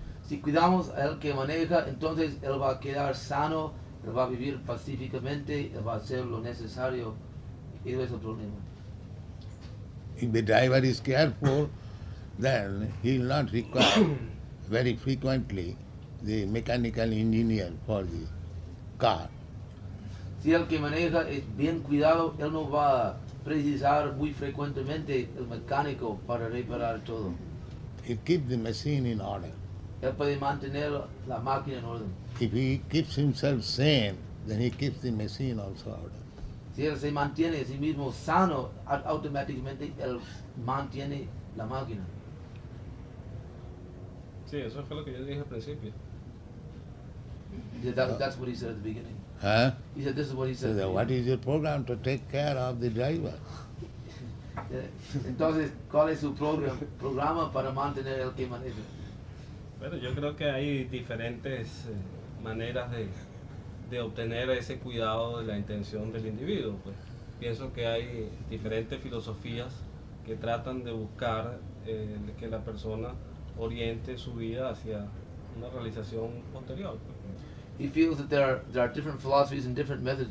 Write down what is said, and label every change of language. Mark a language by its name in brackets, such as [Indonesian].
[Spanish] Si cuidamos al que maneja, entonces él va a quedar sano, él va a vivir pacíficamente, él va a hacer lo necesario. Y eso es el problema. [English] If the driver is careful, then he will not require very frequently the mechanical engineer for the car. [Spanish] Si el que maneja es bien cuidado, él no va a precisar muy frecuentemente el mecánico para reparar todo. [English] He keeps the machine in order. [Spanish] Él puede mantener la máquina en orden. [English] If he keeps himself sane, then he keeps the machine also order. [Spanish] Si él se mantiene a sí mismo sano, automáticamente él mantiene la máquina. Sí, eso fue lo que yo dije al principio. [English] That's what he said at the beginning. Huh? He said this is what he So said. then what is your program to take care of the driver? [Spanish] Entonces, ¿cuál es su programa para mantener el que maneja? Pero yo creo que hay diferentes maneras de obtener ese cuidado de la intención del individuo. Pues. Pienso que hay diferentes filosofías que tratan de buscar que la persona oriente su vida hacia una realización posterior. Pues. [English] He feels that there are different philosophies and different methods.